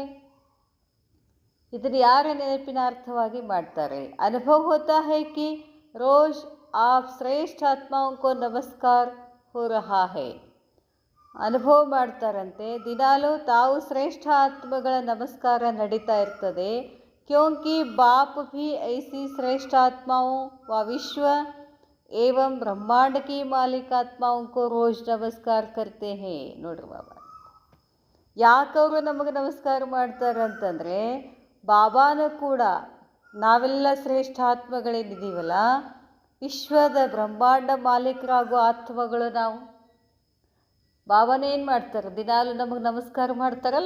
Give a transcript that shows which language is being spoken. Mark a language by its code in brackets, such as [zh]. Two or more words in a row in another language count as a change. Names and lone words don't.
[kn] ಇದನ್ನು ಯಾರ ನೆನಪಿನ ಅರ್ಥವಾಗಿ ಮಾಡ್ತಾರೆ? [hi] अनुभव होता है कि रोज़ आप श्रेष्ठ आत्माओं को नमस्कार हो रहा है. [kn] ಅನುಭವ ಮಾಡ್ತಾರಂತೆ, ದಿನಾಲೂ ತಾವು ಶ್ರೇಷ್ಠ ಆತ್ಮಗಳ ನಮಸ್ಕಾರ ನಡೀತಾ ಇರ್ತದೆ. [hi] क्योंकि बाप भी ऐसी श्रेष्ठ आत्माओं व विश्व एवं ब्रह्मांड की मालिक आत्माओं को रोज नमस्कार करते हैं. [kn] ನೋಡ್ರಿ ಬಾಬಾ, ಯಾಕವರು ನಮಗೆ ನಮಸ್ಕಾರ ಮಾಡ್ತಾರೆ ಅಂತಂದರೆ, ಬಾಬಾನೂ ಕೂಡ ನಾವೆಲ್ಲ ಶ್ರೇಷ್ಠ ಆತ್ಮಗಳೇನಿದ್ದೀವಲ್ಲ, ವಿಶ್ವದ ಬ್ರಹ್ಮಾಂಡ ಮಾಲೀಕರಾಗೋ ಆತ್ಮಗಳು ನಾವು. ಬಾಬಾನೇನು ಮಾಡ್ತಾರೆ? ದಿನಾಲು ನಮಗೆ ನಮಸ್ಕಾರ ಮಾಡ್ತಾರಲ್ಲ.